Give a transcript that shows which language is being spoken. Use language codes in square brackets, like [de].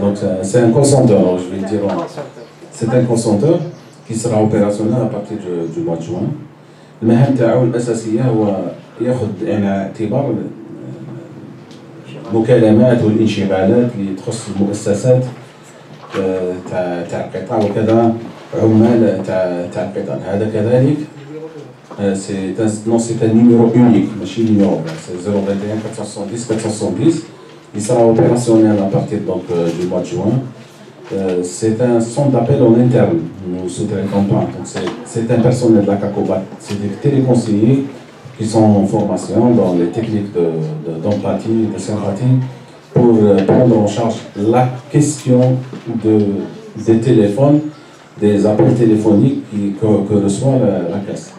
[fr] Donc c'est un call center, je vais dire. C'est un call center qui sera opérationnel à partir du mois de juin. [ar] المهام تاعو الأساسية هو ياخذ يعني اعتبار المكالمات والانشغالات اللي تخص المؤسسات تاع القطاع وكذا عمال تاع القطاع. هذا كذلك [fr] c'est un numéro unique, [ar] ماشي [fr] numéro, c'est 021 470 470. Il sera opérationnel à partir donc, du mois de juin. C'est un centre d'appel en interne, nous ne sous-traitons pas. C'est un personnel de la CACOBAT, c'est des téléconseillers qui sont en formation dans les techniques d'empathie, de sympathie, pour prendre en charge la question des téléphones, des appels téléphoniques que reçoit la caisse.